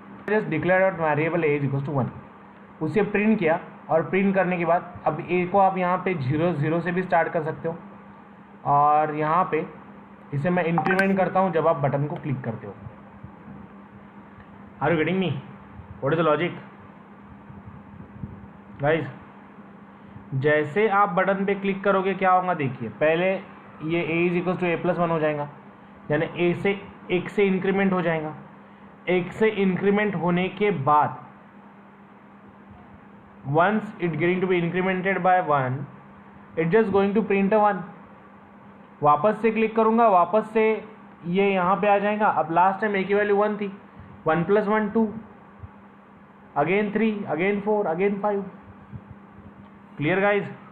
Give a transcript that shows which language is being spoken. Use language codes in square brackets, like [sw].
[en] just declare out variable as equals to [hi] 1. उसे print किया, और प्रिंट करने के बाद अब ए को आप यहाँ पे 0 0 से भी स्टार्ट कर सकते हो, और यहाँ पे इसे मैं इंक्रीमेंट करता हूँ जब आप बटन को क्लिक करते हो. [en] Are you getting me? What is the logic guys? [hi] जैसे आप बटन पे क्लिक करोगे क्या होगा? देखिए, पहले ये a is equal to a+1 हो जाएगा, यानी a से 1 से इंक्रीमेंट हो जाएगा। 1 से इंक्रीमेंट होने के बाद [en] once it getting to be incremented by 1 it just going to print a 1। [hi] वापस से क्लिक करूंगा, वापस से ये यहाँ पे आ जाएगा। अब लास्ट टाइम a की वैल्यू 1 थी, 1 + 1 2, again 3, again 4, again 5। Clear guys?